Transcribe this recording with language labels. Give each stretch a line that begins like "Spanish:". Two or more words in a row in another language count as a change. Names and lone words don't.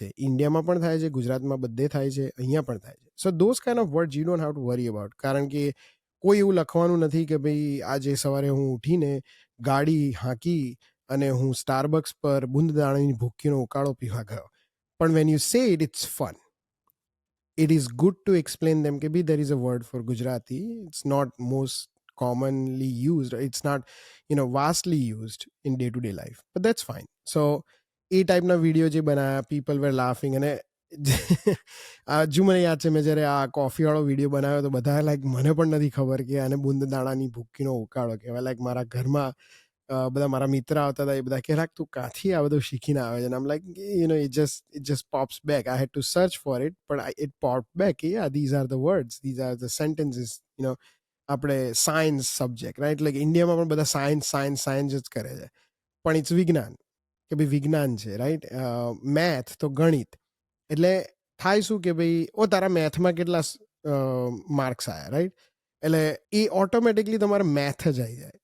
Gujarati: ઇન્ડિયામાં પણ થાય છે, ગુજરાતમાં બધે થાય છે, અહીંયા પણ થાય છે.
English: So those kind of words you don't have to worry about.
Gujarati: કારણ કે કોઈ એવું લખવાનું નથી કે ભાઈ આજે સવારે હું ઉઠીને ગાડી હાંકી અને હું સ્ટારબક્સ પર બુંદ દાણાની ભૂક્કીનો ઉકાળો પીવા ગયો.
English: પણ when you say it, it's fun. It is good to explain them કે there is a word for Gujarati. It's not most commonly used. It's not, vastly used in day-to-day life. But that's fine. So,
Gujarati: એ ટાઈપના વિડીયો જે બનાવ્યા,
English: people were laughing.
Gujarati: અને હજુ મને યાદ છે મેં જ્યારે આ કોફીવાળો વિડીયો બનાવ્યો તો બધા લાઈક મને પણ નથી ખબર કે આને બુંદ દાણાની ભૂક્કીનો ઉકાળો કહેવાય. લાઈક મારા ઘરમાં બધા મારા મિત્ર આવતા હતા, એ બધા કે લાગ તું ક્યાંથી આ બધું શીખીને આવે છે, અને આમ લાઈક
English: it just pops back. I had to search for it, but it popped back. Yeah, these are the words, these are the sentences.
Gujarati: આપણે
English: science subject,
Gujarati: રાઈટ? લાઈક ઇન્ડિયામાં પણ બધા સાયન્સ સાયન્સ સાયન્સ જ કરે છે, પણ ઇટ્સ વિજ્ઞાન, કે ભાઈ વિજ્ઞાન છે, રાઈટ? મેથ તો ગણિત. એટલે થાય શું કે ભાઈ, તારા મેથમાં કેટલા માર્ક્સ આવ્યા, રાઈટ? એટલે એ ઓટોમેટિકલી તમારે મેથ જ આવી જાય.